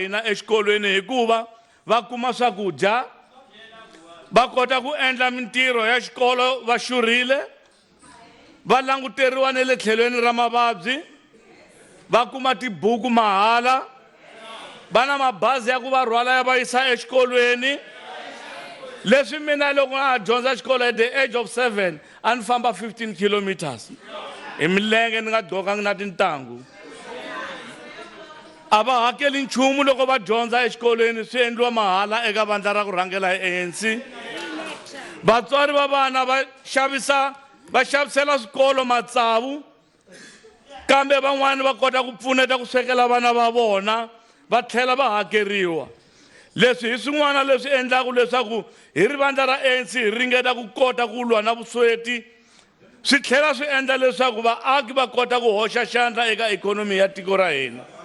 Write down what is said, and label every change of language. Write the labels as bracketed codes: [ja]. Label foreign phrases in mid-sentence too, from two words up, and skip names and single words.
[ts] hina exikolweni hikuva va kuma swakudya va kota ku endla mintirho ya xikolo va xurhile va languteriwa ne le tlhelweni ra mavabyi va kuma tibuku mahala va na mabazi ya ku va rhwala ya va yisa exikolweni leswi mina loko a dyondza xikolo [en] at the age of 7 [ts] a ni famba 15 kilometers hi milenge ni nga dokanga na tintangu a va hakeli nchumu loko va dyondza exikolweni swi endliwa mahala eka vandla ra ku rhangela hi ANC vatswari va vana va xavisela swikolo matsavu kambe van'wani va kota ku pfuneta ku swekela vana va vona va tlhela va hakeriwa leswi hi swin'wana leswi endlaka leswaku hi ri vandla ra ANC hi ringeta ku kota ku lwa na vusweti swi tlhela swi endla leswaku vaaki va kota ku hoxa xandla eka ikhonomi ya tiko ra hina